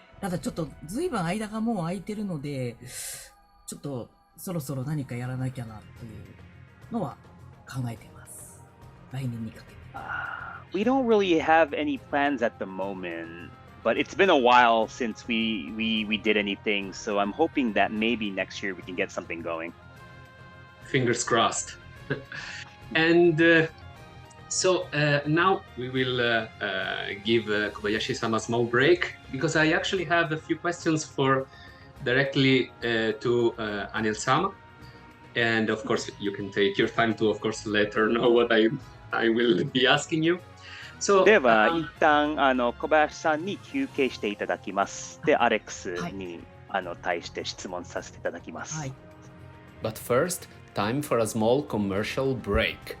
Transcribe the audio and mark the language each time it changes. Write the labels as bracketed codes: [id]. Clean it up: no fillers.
[ja] ただちょっとずいぶん間がもう空いてるので、ちょっとそろそろ何かやらなきゃなというのは考えています。来年にかけて。 [en] We don't really have any plans at the moment, but it's been a while since we did anything, so I'm hoping that maybe next year we can get something going. Fingers crossed. And so now we will give Kobayashi-sama a small break because I actually have a few questions directly to Aniel-sama. And of course, you can take your time to, of course, let her know what I will be asking you. So, [ja] では、一旦小林さんに休憩していただきます。で、アレックスに、対して質問させていただきます。 [en] But first, time for a small commercial break.